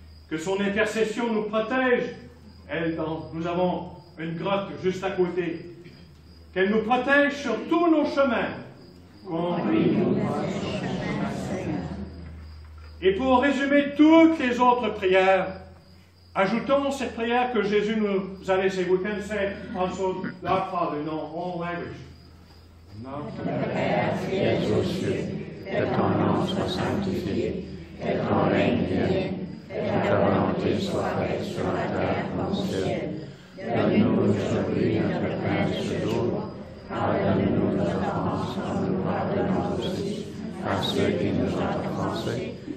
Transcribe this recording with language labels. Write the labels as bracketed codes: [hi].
[fr] Que son intercession nous protège. Nous avons une grotte juste à côté. Qu'elle nous protège sur tous nos chemins. Conduis nos pas sur ton chemin, Seigneur. Et pour résumer toutes les autres prières, ajoutons cette prière que Jésus nous a laissée. [en] We can say also, our Father, in our own language. [fr] Notre Père qui es aux cieux, que ton nom soit sanctifié, que ton règne vienne, que ta volonté soit faite sur la terre comme au ciel. Donne-nous aujourd'hui notre pain de ce jour. Pardonne-nous nos offenses comme nous pardonnons aussi à ceux qui nous ont offensés.